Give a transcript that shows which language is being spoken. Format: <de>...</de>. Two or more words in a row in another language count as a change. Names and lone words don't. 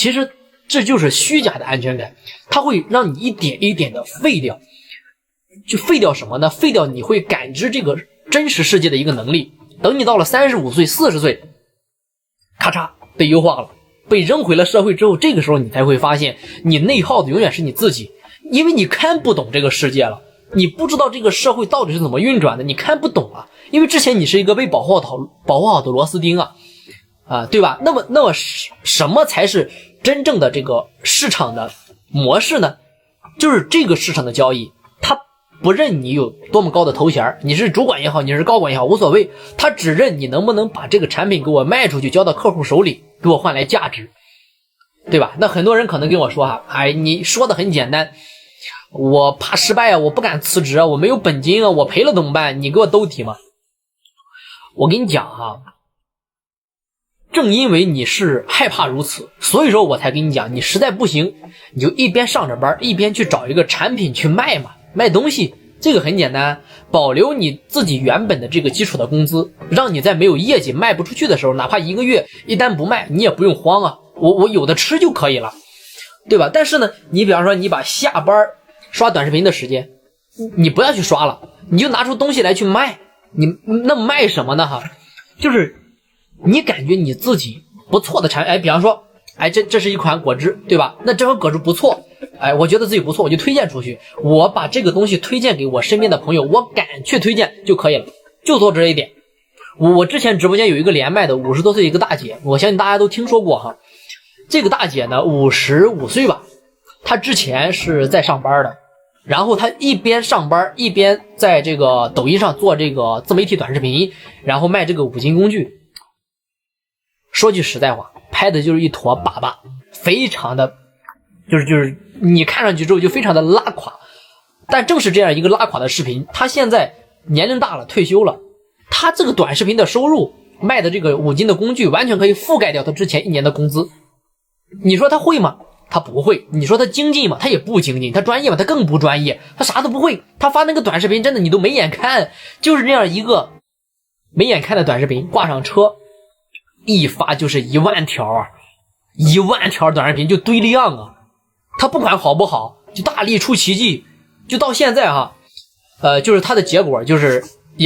<zh>其實這就是虛假的安全感，它會讓你一點一點的廢掉。就廢掉什麼呢？廢掉你會感知這個真實世界的一個能力。等你到了35歲、40歲，咔嚓被優化了，被扔回了社會之後，這個時候你才會發現，你內耗的永遠是你自己，因為你看不懂這個世界了，你不知道這個社會到底是怎麼運轉的，你看不懂因為之前你是一個被保護好的螺絲釘對吧？那麼什麼才是真正的這個市場的模式呢？就是這個市場的交易，它不認你有多麼高的頭銜，你是主管也好，你是高管也好，無所謂，他只認你能不能把這個產品給我賣出去，交到客戶手裡，給我換來價值，對吧？那很多人可能跟我說你說的很簡單，我怕失敗我不敢辭職我没有本金我賠了怎麼辦？你給我兜底嘛。我跟你講正因為你是害怕如此，所以說我才跟你講，你實在不行你就一邊上着班一邊去找一個產品去賣嘛，賣東西。這個很簡單，保留你自己原本的這個基礎的工資，讓你在沒有業績賣不出去的時候，哪怕1個月一單不賣你也不用慌我有的吃就可以了，对吧？但是呢你比方說你把下班刷短视頻的時間你不要去刷了，你就拿出東西來去賣。你那麼賣什麼呢就是你感覺你自己不錯的產品，比方說這是一款果汁，对吧？那这款果汁不錯，我覺得自己不錯，我就推薦出去，我把這個東西推薦給我身邊的朋友，我敢去推薦就可以了，就做這一點。我之前直播間有一個連麥的50多歲一個大姐，我相信大家都聽說過這個大姐呢55歲吧，她之前是在上班的，然後她一邊上班一邊在這個抖音上做這個自媒體短視頻，然後賣這個五金工具。說句實在話，拍的就是一坨粑粑，非常的就是你看上去之後就非常的拉垮。但正是這樣一個拉垮的視頻，他現在年齡大了，退休了，他這個短視頻的收入賣的這個五金的工具完全可以覆蓋掉他之前1年的工資。你說他會嗎？他不會。你说他精進嗎？他也不精進。他專業嗎？他更不專業。他啥都不会。他發那個短視頻真的你都沒眼看，就是這樣一個沒眼看的短視頻，掛上車一發就是1萬條1萬條短視頻就堆量他不管好不好就大力出奇蹟，就到現在就是他的結果就是也</zh>